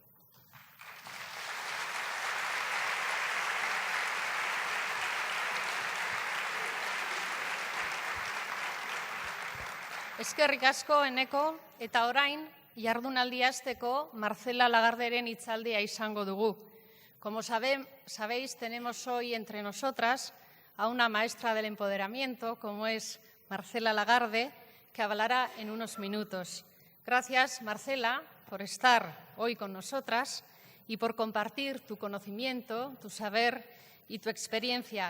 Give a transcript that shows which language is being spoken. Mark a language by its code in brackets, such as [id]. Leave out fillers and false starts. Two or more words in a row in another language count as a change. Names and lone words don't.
[eu] Eskerrik asko, Eneko, eta orain jardunaldia hasteko Marcela Lagarderen hitzaldia izango dugu. [es] Como sabéis, tenemos hoy entre nosotras a una maestra del empoderamiento, como es Marcela Lagarde, que hablará en unos minutos. Gracias, Marcela, por estar hoy con nosotras y por compartir tu conocimiento, tu saber y tu experiencia.